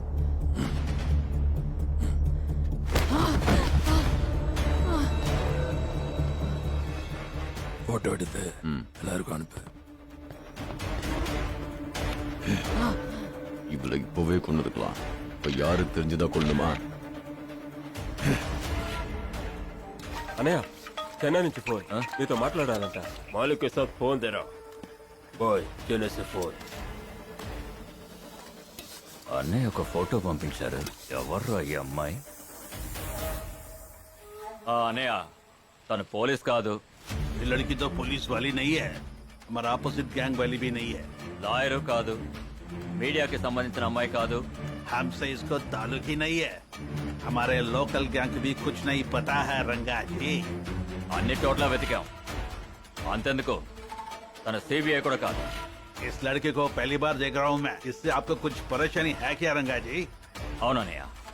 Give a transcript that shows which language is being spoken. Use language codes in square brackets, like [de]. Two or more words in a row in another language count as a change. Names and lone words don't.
[ta] போட்டோ எடுத்து எல்லாருக்கும் அனுப்பு. இவளை இப்பவே கொண்டு இருக்கலாம். இப்ப யாரு தெரிஞ்சுதா கொள்ளுமா? [te] అన్నయ్య చెన్నై నుంచి ఫోన్ నీతో మాట్లాడాలంట మాలిక్ సార్ ఫోన్ [hi] तेरा भाई [te] చెన్నై ఫోన్ అన్నయ్య ఒక ఫోటో పంపించారు. ఎవరు ఈ అమ్మాయి? అన్నయ్య తను పోలీస్ కాదు. [hi] ये लड़की तो पुलिस वाली नहीं है, हमारा अपोजिट गैंग वाली भी नहीं है, [te] లాయరు కాదు. మీడియాకి సంబంధించిన అమ్మాయి కాదు. [hi] हमसे इसको ताल्लुक ही नहीं है. हमारे लोकल गैंग भी कुछ नहीं पता है रंगा जी. [te] అన్ని చోట్ల వెతికాం. అంతెందుకు తన సిబిఐ కూడా కాదు. [hi] इस लड़के को पहली बार देख रहा हूँ मैं. इससे आपको कुछ परेशानी है क्या रंगा जी? [te] అవునన్నయ్య.